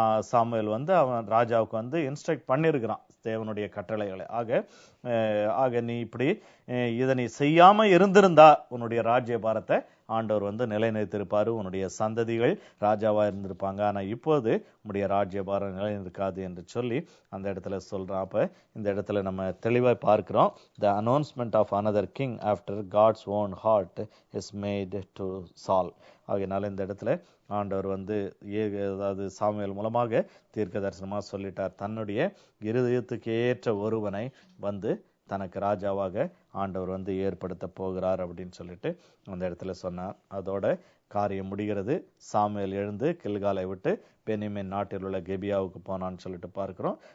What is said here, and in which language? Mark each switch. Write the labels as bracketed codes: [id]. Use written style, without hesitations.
[ta] Samuel வந்து அவன் ராஜாவுக்கு வந்து இன்ஸ்ட்ரக்ட் பண்ணியிருக்கிறான் தேவனுடைய கட்டளைகளை. ஆக நீ இப்படி இதை நீ செய்யாம இருந்திருந்தா உன்னுடைய ராஜ்யபாரத்தை ஆண்டவர் வந்து நிலைநிறுத்திருப்பாரு, உன்னுடைய சந்ததிகள் ராஜாவா இருந்திருப்பாங்க. ஆனா இப்போது உன்னுடைய ராஜ்யபாரம் நிலைநிற்காது என்று சொல்லி அந்த இடத்துல சொல்றான். அப்ப இந்த இடத்துல நம்ம தெளிவாய் பார்க்கிறோம், [en] the announcement of another king after God's own heart is made to Saul. [ta] ஆகையினால இந்த இடத்துல ஆண்டவர் வந்து அதாவது சாமுவேல் மூலமாக தீர்க்க தரிசனமா சொல்லிட்டார், தன்னுடைய இருதயத்துக்கு ஏற்ற ஒருவனை வந்து தனக்கு ராஜாவாக ஆண்டவர் வந்து ஏற்படுத்த போகிறார் அப்படின்னு சொல்லிட்டு அந்த இடத்துல சொன்னார். அதோட காரியம் முடிகிறது. சாமுவேல் எழுந்து கில்காலை விட்டு பென்யமீன் நாட்டில் உள்ள கெபியாவுக்கு போனான்னு சொல்லிட்டு பார்க்கிறோம்.